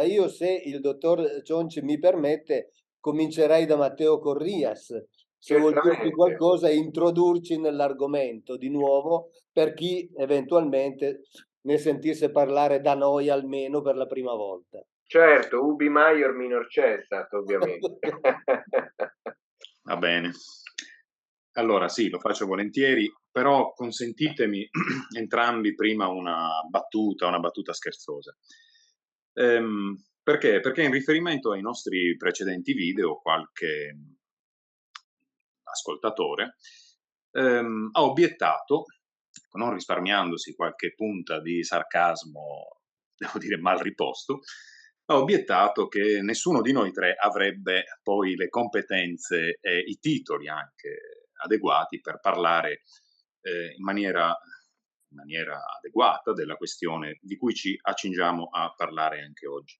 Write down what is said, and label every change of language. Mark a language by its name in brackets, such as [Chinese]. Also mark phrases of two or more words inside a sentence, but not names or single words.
[Italian] Io, se il dottor Cionci mi permette, comincerei da Matteo Corrias, se vuol dirci Certamente, qualcosa e introdurci nell'argomento di nuovo per chi eventualmente ne sentisse parlare da noi almeno per la prima volta. certo, [Latin] ubi maior minor cessat, [Italian] ovviamente. Va bene. Allora sì, lo faccio volentieri, però consentitemi entrambi prima una battuta scherzosa. Perché? Perché in riferimento ai nostri precedenti video, qualche ascoltatore ha obiettato, non risparmiandosi qualche punta di sarcasmo, devo dire mal riposto, ha obiettato che nessuno di noi tre avrebbe poi le competenze e i titoli anche adeguati per parlare in maniera adeguata della questione di cui ci accingiamo a parlare anche oggi.